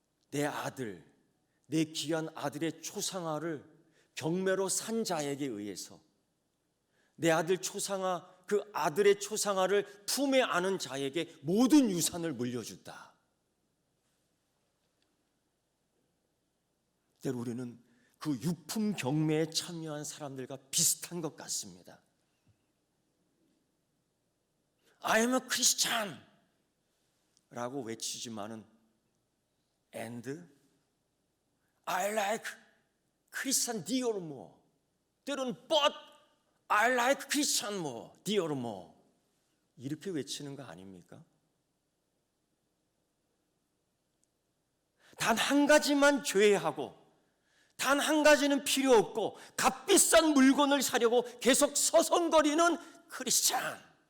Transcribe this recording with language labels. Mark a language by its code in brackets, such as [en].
[ko] 내 아들, 내 귀한 아들의 초상화를 경매로 산 자에게 의해서 내 아들 초상화, 그 아들의 초상화를 품에 안은 자에게 모든 유산을 물려준다. 때로 우리는 그 유품 경매에 참여한 사람들과 비슷한 것 같습니다. [en] I am a Christian [ko] 라고 외치지만은 [en] and I like Christian Dior more. [ko] 때로는 [en] but I like Christian more, Dior more. [ko] 이렇게 외치는 거 아닙니까? 단 한 가지만 죄하고 단 한 가지는 필요 없고 값비싼 물건을 사려고 계속 서성거리는 크리스찬.